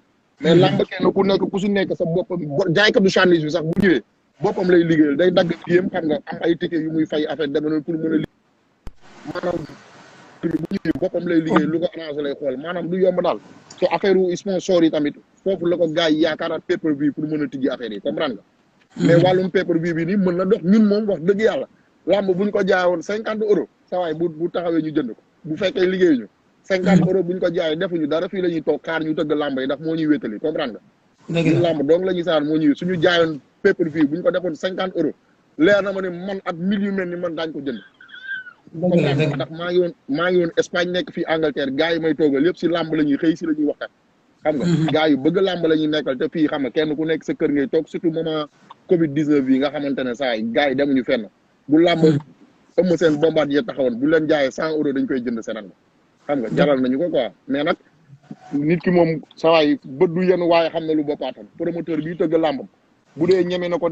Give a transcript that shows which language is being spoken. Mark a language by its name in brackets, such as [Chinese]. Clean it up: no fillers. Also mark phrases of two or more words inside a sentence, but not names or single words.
[Wolof] mais làmb kenn ku si nekk sa boppam jaaykatu chandise bi sax bu ñëwee boppam lay liggéeyal day dagg yéem xam nga am ay ticket yu muy fay affaire demee noonu pour mën a maanaam bu ñëwee boppam lay liggéey lu ko arrangé lay xool maanaam du yomb daal te affaire u sponsor yi tamit foofu la ko gars yi yaakaaraat pay-per-view pour mën a tijji affaire yi comprendre nga. mais wàllum pay-per-view bi nii mën na dox ñun moom wax dëgg yàlla làmb bu ñu ko jaayoon 50 euros sa waay bu taxawee ñu jënd ko bu fekkee liggéeyuñu 50 euros bu ñu ko jaayee defuñu dara fii la ñuy toog xaar ñu tëgg làmb yi ndax moo ñuy wétali comprendre nga. ñun làmb donc la ñuy saar moo ñuy suñu jaayoon pay-per-view bu ñu ko defoon 50 euros leer na ma ne man at mille yu mel ni man daañu ko jënd. comprendre ndax maa ngi woon Espagne nekk fii Angleterre gars yi may toogal yëpp si làmb la ñuy xëy si la ñuy waxtaan. xam nga gars yu bëgg làmb la ñuy nekkal te fii xam nga kenn ku nekk sa kër ngay toog [French] surtout moment [Wolof] Covid 19 bi nga xamante ne saa yi gars yi demuñu fenn bu làmb ëmm seen bombardier taxawoon bu leen jaayee 100 euros dañ koy jënd seenan xam nga jaral nañu ko [French] quoi mais [Wolof] nag nit ki moom saa yi bët du yenn waaye xam na lu boppaatam promoteur bi tëgg làmbam bu dee ñeme na ko